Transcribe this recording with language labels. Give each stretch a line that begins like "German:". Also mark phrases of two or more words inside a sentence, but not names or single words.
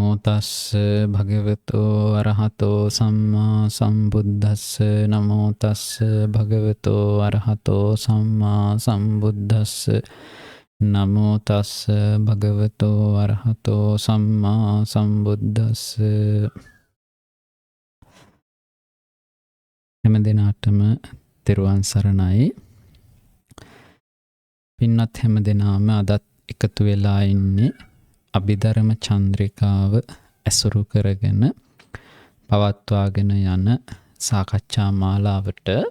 Pali: තස්ස භගවතෝ අරහතෝ සම්මා සම්බුද්දස්ස නමෝ තස්ස භගවතෝ අරහතෝ සම්මා සම්බුද්දස්ස නමෝ තස්ස භගවතෝ අරහතෝ සම්මා සම්බුද්දස්ස.
Sinhala: හැම දිනාටම තෙරුවන් සරණයි. පින්වත් හැම දිනාම අදත් එකතු වෙලා ඉන්නේ අභිධර්ම චන්ද්‍රිකාව ඇසුරු කරගෙන පවත්වාගෙන යන සාකච්ඡා මාලාවට.